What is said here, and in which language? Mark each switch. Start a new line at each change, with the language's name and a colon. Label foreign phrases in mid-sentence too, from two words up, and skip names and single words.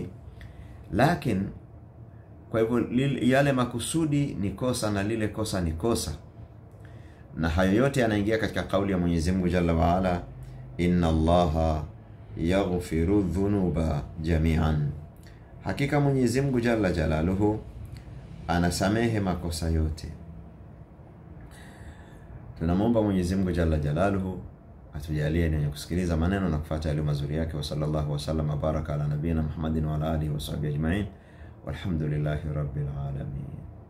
Swahili: Lakini kwa hivyo yale makusudi ni kosa na lile kosa ni kosa, na hayo yote yanaingia katika kauli ya Mwenyezi Mungu
Arabic: جل وعلا إن الله يغفر الذنوب جميعا.
Swahili: Hakika Mwenyezi Mungu
Arabic: جل جلاله
Swahili: anasamehe makosa yote. Tunamwomba Mwenyezi Mungu
Arabic: جل جلاله
Swahili: atujalie ni kusikiliza maneno na kufuata yale mazuri yake.
Arabic: وصلى الله وسلم بارك على نبينا محمد وعلى آله وصحبه أجمعين والحمد لله رب العالمين.